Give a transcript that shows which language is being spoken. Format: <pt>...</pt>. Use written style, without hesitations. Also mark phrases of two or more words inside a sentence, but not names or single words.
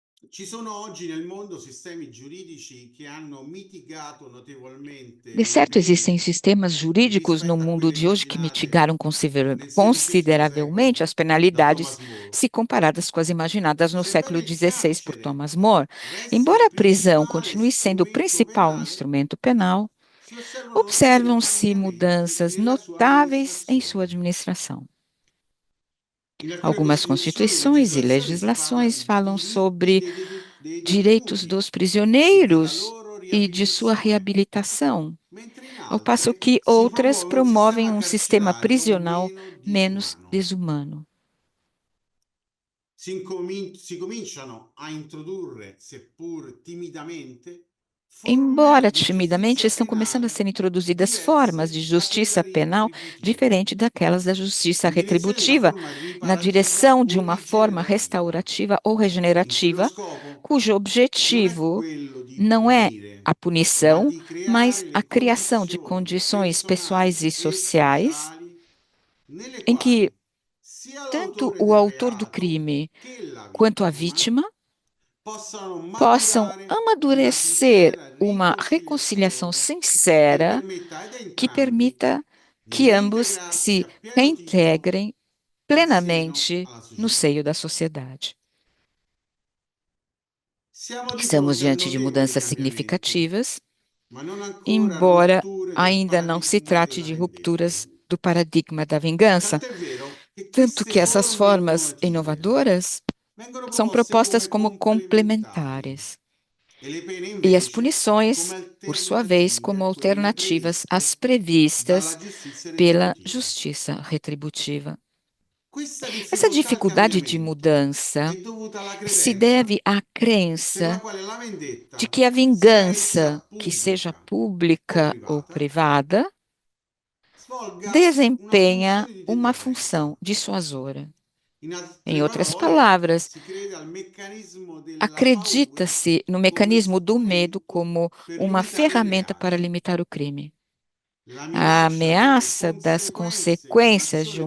<it>Ci sono oggi nel mondo sistemi giuridici che hanno mitigato notevolmente</it> <pt>De</pt> <it>le</it> <pt>certo, existem</pt> <it>pene</it> <pt>sistemas jurídicos no</pt> <it>rispetto a</it> <pt>mundo</pt> <it>quelle</it> <pt>de hoje que</pt> <it>immaginate</it> <pt>mitigaram</pt> <it>nel XVI</it> <pt>consideravelmente</pt> <it>secolo</it> <pt>as</pt> <it>da</it> <pt>penalidades</pt> <it>Thomas More.</it> <pt>se comparadas com as imaginadas no século</pt> <it>Sebbene il</it> <pt>XVI por</pt> <it>carcere</it> <pt>Thomas More.</pt> <it>resti il</it> <pt>Embora a prisão</pt> <it>principale</it> <pt>continue sendo o</pt> <it>strumento</it> <pt>principal</pt> <it>penale,</it> <pt>instrumento penal,</pt> <it>si osservano notevoli</it> <pt>observam-se</pt> <it>cambiamenti</it> <pt>mudanças</pt> <it>nella sua</it> <pt>notáveis em sua</pt> <it>amministrazione.</it> <pt>administração.</pt> <it>In alcune</it> <pt>Algumas</pt> <it>Costituzioni e</it> <pt>constituições e</pt> <it>legislazioni si parla</it> <pt>legislações</pt> <it>di</it> <pt>falam</pt> <it>diritti</it> <pt>sobre</pt> <it>dei</it> <pt>direitos</pt> <it>detenuti</it> <pt>dos</pt> <it>e della</it> <pt>prisioneiros</pt> <it>loro</it> <pt>e de sua</pt> <it>riabilitazione,</it> <pt>reabilitação,</pt> <it>mentre in</it> <pt>ao passo</pt> <it>altre</it> <pt>que</pt> <it>si</it> <pt>outras</pt> <it>promuove un</it> <pt>promovem</pt> <it>sistema</it> <pt>um sistema</pt> <it>carcerario</it> <pt>prisional</pt> <it>meno</it> <pt>menos</pt> <it>disumano.</it> <pt>desumano.</pt> <it>Si cominciano a introdurre, seppur timidamente, forme</it> <pt>Embora</pt> <it>di</it> <pt>timidamente,</pt> <it>giustizia</it> <pt>estão começando a</pt> <it>penale</it> <pt>ser introduzidas formas de</pt> <it>diverse da quelle</it> <pt>justiça penal</pt> <it>retributiva,</it> <pt>diferente daquelas da justiça</pt> <it>in direzione di una</it> <pt>retributiva,</pt> <it>forma</it> <pt>na</pt> <it>riparativa</it> <pt>direção de</pt> <it>o</it> <pt>uma forma</pt> <it>rigenerativa.</it> <pt>restaurativa ou</pt> <it>In cui lo</it> <pt>regenerativa,</pt> <it>scopo</it> <pt>cujo</pt> <it>non è</it> <pt>objetivo</pt> <it>quello di</it> <pt>não é a</pt> <it>punire, ma</it> <pt>punição,</pt> <it>di</it> <pt>mas</pt> <it>creare</it> <pt>a</pt> <it>le</it> <pt>criação de</pt> <it>condizioni</it> <pt>condições pessoais e</pt> <it>personali e</it> <pt>sociais</pt> <it>sociali nelle</it> <pt>em que</pt> <it>quali sia</it> <pt>tanto</pt> <it>l'autore</it> <pt>o</pt> <it>del</it> <pt>autor do</pt> <it>reato</it> <pt>crime</pt> <it>che la</it> <pt>quanto a</pt> <it>vittima</it> <pt>vítima</pt> <it>possano</it> <pt>possam</pt> <it>maturare una</it> <pt>amadurecer</pt> <it>sincera</it> <pt>uma reconciliação</pt> <it>riconciliazione che</it> <pt>sincera</pt> <it>permetta ad</it> <pt>que</pt> <it>entrambi</it> <pt>permita</pt> <it>di</it> <pt>que ambos</pt> <it>reintegrarsi</it> <pt>se</pt> <it>a pieno titolo</it> <pt>reintegrem</pt> <it>in seno</it> <pt>plenamente</pt> <it>alla</it> <pt>no</pt> <it>società.</it> <pt>seio da sociedade.</pt> <it>Siamo di</it> <pt>Estamos</pt> <it>fronte a</it> <pt>diante de</pt> <it>notevoli</it> <pt>mudanças</pt> <it>cambiamenti,</it> <pt>significativas,</pt> <it>ma non ancora</it> <pt>embora</pt> <it>rotture del</it> <pt>ainda não se</pt> <it>paradigma</it> <pt>trate</pt> <it>della</it> <pt>de</pt> <it>vendetta.</it> <pt>rupturas do paradigma da vingança,</pt> <it>Tant'è vero che</it> <pt>tanto</pt> <it>queste</it> <pt>que essas</pt> <it>forme</it> <pt>formas</pt> <it>innovative</it> <pt>inovadoras</pt> <it>vengono</it> <pt>são</pt> <it>proposte</it> <pt>propostas</pt> <it>come</it> <pt>como</pt> <it>complementari</it> <pt>complementares</pt> <it>e le pene</it> <pt>e as</pt> <it>invece come</it> <pt>punições, por sua vez,</pt> <it>alternative</it> <pt>como</pt> <it>a quelle</it> <pt>alternativas às</pt> <it>previste dalla</it> <pt>previstas</pt> <it>giustizia</it> <pt>pela</pt> <it>retributiva.</it> <pt>justiça retributiva.</pt> <it>Questa</it> <pt>Essa</pt> <it>difficoltà al</it> <pt>dificuldade de</pt> <it>cambiamento</it> <pt>mudança</pt> <it>è dovuta alla</it> <pt>se</pt> <it>credenza</it> <pt>deve à</pt> <it>per la</it> <pt>crença</pt> <it>quale la</it> <pt>de</pt> <it>vendetta,</it> <pt>que a</pt> <it>sia essa</it> <pt>vingança, que seja</pt> <it>pubblica o</it> <pt>pública ou</pt> <it>privata,</it> <pt>privada,</pt> <it>svolga una</it> <pt>desempenha</pt> <it>funzione di</it> <pt>uma</pt> <it>deterrenza.</it> <pt>função dissuasora.</pt> <it>In altre</it> <pt>Em outras</pt> <it>parole,</it> <pt>palavras,</pt> <it>si crede al meccanismo della paura</it> <pt>acredita-se no</pt> <it>come</it> <pt>mecanismo do medo</pt> <it>strumento</it> <pt>como</pt> <it>per</it> <pt>uma</pt> <it>limitare i</it> <pt>ferramenta para</pt> <it>reati.</it> <pt>limitar o crime.</pt> <it>La</it> <pt>A</pt> <it>minaccia delle</it> <pt>ameaça das</pt> <it>conseguenze di</it> <pt>consequências de</pt>